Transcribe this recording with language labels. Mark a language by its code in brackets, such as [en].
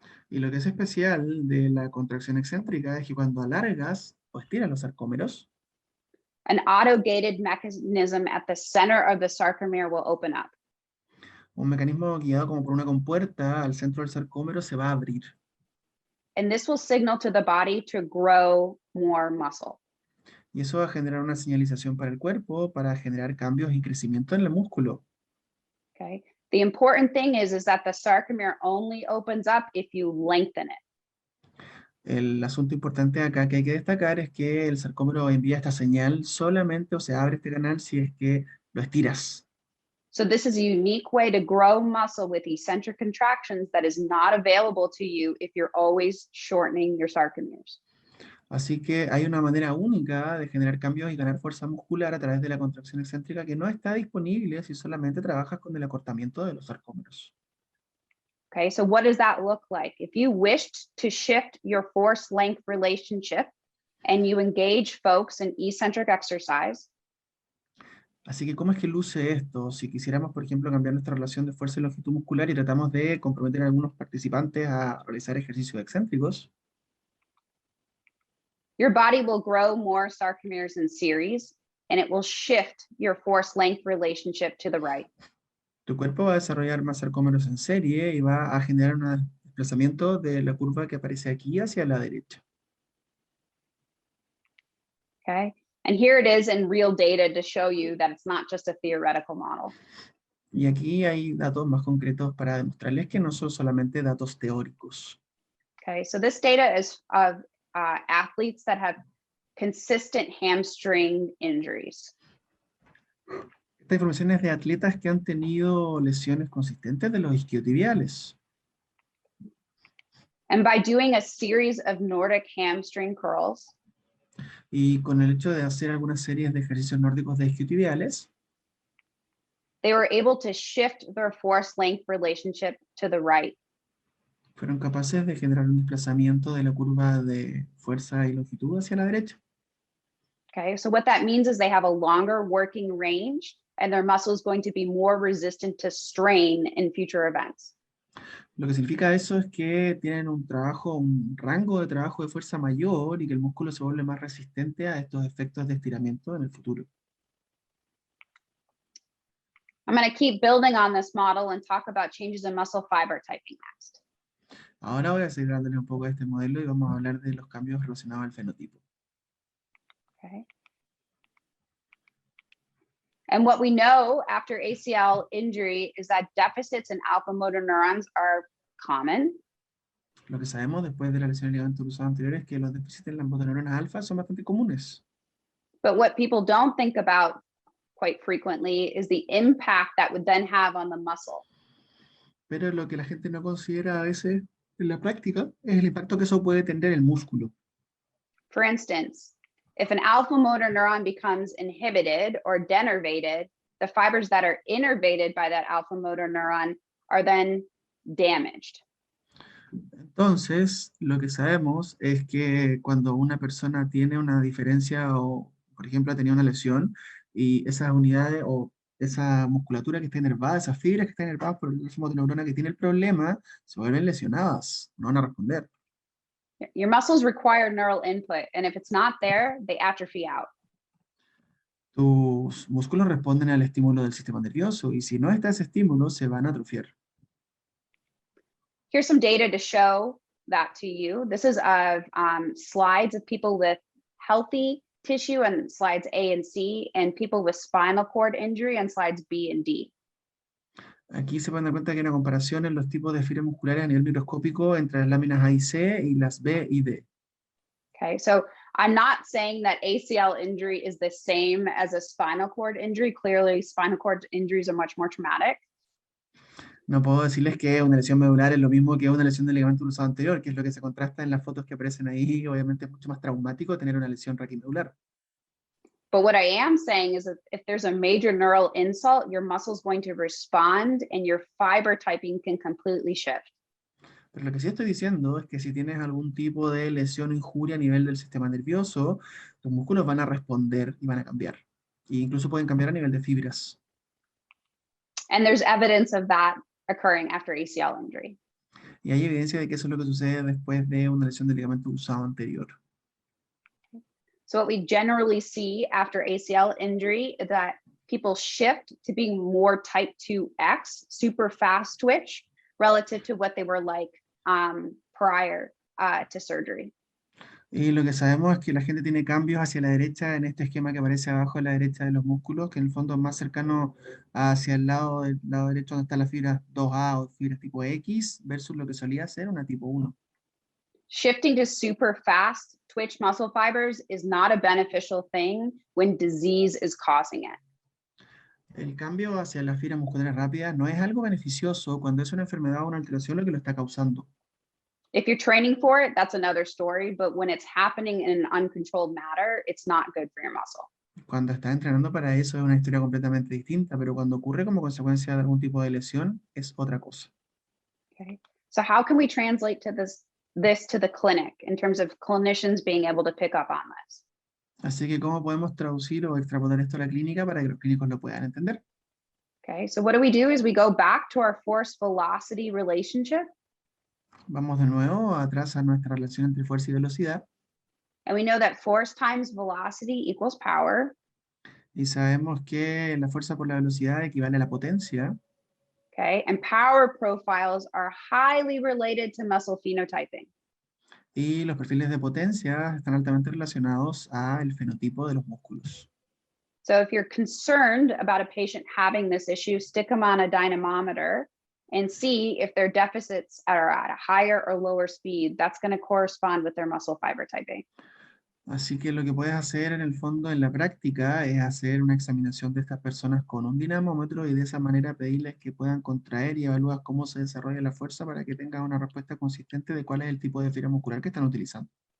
[es] Y lo que es especial de la contracción excéntrica es que cuando alargas o estiras los sarcómeros, [en] an auto-gated mechanism at the center of the sarcomere will open up. [es] un mecanismo guiado como por una compuerta al centro del sarcómero se va a abrir. [en] And this will signal to the body to grow more muscle. [es] Y eso va a generar una señalización para el cuerpo, para generar cambios y crecimiento en el músculo. [en] Okay. The important thing is that the sarcomere only opens up if you lengthen it. [es] El asunto importante acá que hay que destacar es que el sarcómero envía esta señal solamente, o se abre este canal si es que lo estiras. [en] So this is a unique way to grow muscle with eccentric contractions that is not available to you if you're always shortening your sarcomeres. [es] Así que hay una manera única de generar cambios y ganar fuerza muscular a través de la contracción excéntrica que no está disponible si solamente trabajas con el acortamiento de los sarcómeros. [en] Okay, so what does that look like? If you wished to shift your force-length relationship and you engage folks in eccentric exercise, [es] Así que, ¿cómo es que luce esto? Si quisiéramos, por ejemplo, cambiar nuestra relación de fuerza y longitud muscular y tratamos de comprometer a algunos participantes a realizar ejercicios excéntricos, [en] your body will grow more sarcomeres in series, and it will shift your force-length relationship to the right. [es] tu cuerpo va a desarrollar más sarcómeros en serie y va a generar un desplazamiento de la curva que aparece aquí hacia la derecha. [en] Okay, and here it is in real data to show you that it's not just a theoretical model. [es] Y aquí hay datos más concretos para demostrarles que no son solamente datos teóricos. [en] Okay, so this data is of athletes that have consistent hamstring injuries. [es] Esta información es de atletas que han tenido lesiones consistentes de los isquiotibiales. [en] And by doing a series of Nordic hamstring curls, [es] Y con el hecho de hacer algunas series de ejercicios nórdicos de isquiotibiales, [en] they were able to shift their force length relationship to the right. [es] fueron capaces de generar un desplazamiento de la curva de fuerza y longitud hacia la derecha. [en] Okay, so what that means is they have a longer working range and their muscle is going to be more resistant to strain in future events. [es] Lo que significa eso es que tienen un rango de trabajo de fuerza mayor y que el músculo se vuelve más resistente a estos efectos de estiramiento en el futuro. [en] I'm going to keep building on this model and talk about changes in muscle fiber typing next. [es] Ahora voy a seguir dándole un poco de este modelo y vamos a hablar de los cambios relacionados al fenotipo. [en] Okay. And what we know after ACL injury is that deficits in alpha motor neurons are common. [es] Lo que sabemos después de la lesión del ligamento cruzado anterior es que los déficits en las motoneuronas alfa son bastante comunes. [en] But what people don't think about quite frequently is the impact that would then have on the muscle. [es] Pero lo que la gente no considera a veces en la práctica es el impacto que eso puede tener en el músculo. [en] For instance, if an alpha motor neuron becomes inhibited or denervated, the fibers that are innervated by that alpha motor neuron are then damaged. [es] Entonces, lo que sabemos es que cuando una persona tiene una diferencia o, por ejemplo, ha tenido una lesión y esas unidades o esa musculatura que está inervada, esas fibras que están inervadas por el motoneurona que tiene el problema, se vuelven lesionadas, no van a responder. [en] Your muscles require neural input, and if it's not there, they atrophy out. [es] Tus músculos responden al estímulo del sistema nervioso y si no está ese estímulo, se van a atrofiar. [en] Here's some data to show that to you. This is slides of people with healthy tissue and slides A and C, and people with spinal cord injury and slides B and D. [es] Aquí se pueden dar cuenta que hay una comparación en los tipos de fibras musculares a nivel microscópico entre las láminas A y C y las B y D. [en] Okay, so I'm not saying that ACL injury is the same as a spinal cord injury. Clearly, spinal cord injuries are much more traumatic. [es] No puedo decirles que una lesión medular es lo mismo que una lesión del ligamento cruzado anterior, que es lo que se contrasta en las fotos que aparecen ahí. Obviamente es mucho más traumático tener una lesión raquimedular. [en] But what I am saying is that if there's a major neural insult, your muscle is going to respond and your fiber typing can completely shift. [es] Pero lo que sí estoy diciendo es que si tienes algún tipo de lesión o injuria a nivel del sistema nervioso, tus músculos van a responder y van a cambiar. E incluso pueden cambiar a nivel de fibras. [en] And there's evidence of that occurring after ACL injury. [es] Y hay evidencia de que eso es lo que sucede después de una lesión del ligamento cruzado anterior. [en] So what we generally see after ACL injury is that people shift to being more type 2X, super fast twitch, relative to what they were like prior to surgery. [es] Y lo que sabemos es que la gente tiene cambios hacia la derecha en este esquema que aparece abajo a la derecha de los músculos, que en el fondo es más cercano hacia el lado del lado derecho donde están las fibras 2A o fibras tipo X, versus lo que solía ser una tipo 1. [en] Shifting to super fast twitch muscle fibers is not a beneficial thing when disease is causing it. [es] El cambio hacia las fibras musculares rápidas no es algo beneficioso cuando es una enfermedad o una alteración lo que lo está causando. [en] If you're training for it, that's another story, but when it's happening in an uncontrolled manner, it's not good for your muscle. [es] Cuando estás entrenando para eso es una historia completamente distinta, pero cuando ocurre como consecuencia de algún tipo de lesión es otra cosa. [en] Okay. So how can we translate to this to the clinic in terms of clinicians being able to pick up on this? [es] Así que, ¿cómo podemos traducir o extrapolar esto a la clínica para que los clínicos lo puedan entender? [en] Okay, so what do? Is we go back to our force-velocity relationship. [es] Vamos de nuevo atrás a nuestra relación entre fuerza y velocidad. [en] And we know that force times velocity equals power. [es] Y sabemos que la fuerza por la velocidad equivale a la potencia. [en] Okay, and power profiles are highly related to muscle phenotyping. [es] Y los perfiles de potencia están altamente relacionados al fenotipo de los músculos. [en] So if you're concerned about a patient having this issue, stick them on a dynamometer and see if their deficits are at a higher or lower speed. That's going to correspond with their muscle fiber typing. [es] Así que lo que puedes hacer en el fondo en la práctica es hacer una examinación de estas personas con un dinamómetro y de esa manera pedirles que puedan contraer y evaluar cómo se desarrolla la fuerza para que tengan una respuesta consistente de cuál es el tipo de fibra muscular que están utilizando.